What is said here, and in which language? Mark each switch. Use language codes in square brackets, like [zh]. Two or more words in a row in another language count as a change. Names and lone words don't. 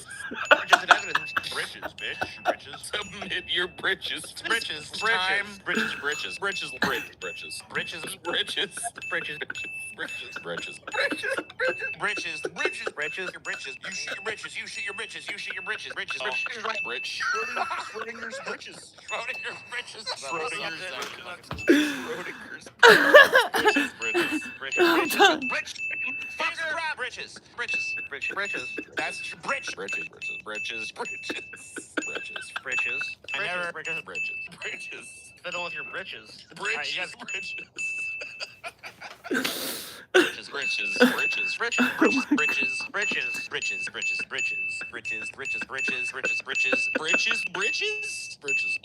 [en] Britches in evidence. Britches, bitch. Britches. Submit your britches. Britches. Britches. Britches. Britches. Britches. Britches. Britches. Britches. Britches. Britches. Britches. Britches. Britches. Britches. Your britches. You shit your britches. You shit your britches. You shit your britches. Britches. Britch. Schrodinger's britches. Schrodinger's britches. Schrodinger's Britches. Britches. Britches. That's britch. Britches. Britches. I never. Britches. Britches. Fiddle with your britches. Britches. Britches. Britches.